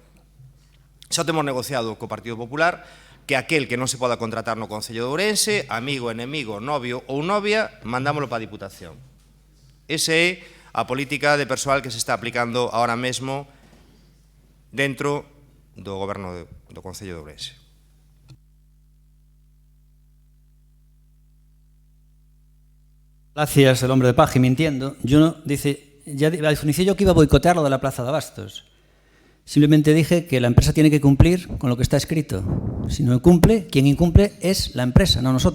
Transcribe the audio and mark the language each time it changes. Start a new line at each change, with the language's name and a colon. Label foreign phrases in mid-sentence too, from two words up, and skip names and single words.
Galician: Xa temos negociado co Partido Popular que aquel que non se poda contratar no Concello de Ourense, amigo, enemigo, novio ou novia, mandámoslo para a Diputación. Esa é a política de persoal que se está aplicando ahora mesmo dentro do goberno do Concello de Ourense.
Spanish: Gracias, el hombre de paja, mintiendo. Dice, ya inicié yo que iba a boicotear lo de la Plaza de Abastos. Simplemente dije que la empresa tiene que cumplir con lo que está escrito. Si no cumple, quien incumple es la empresa, no nosotros.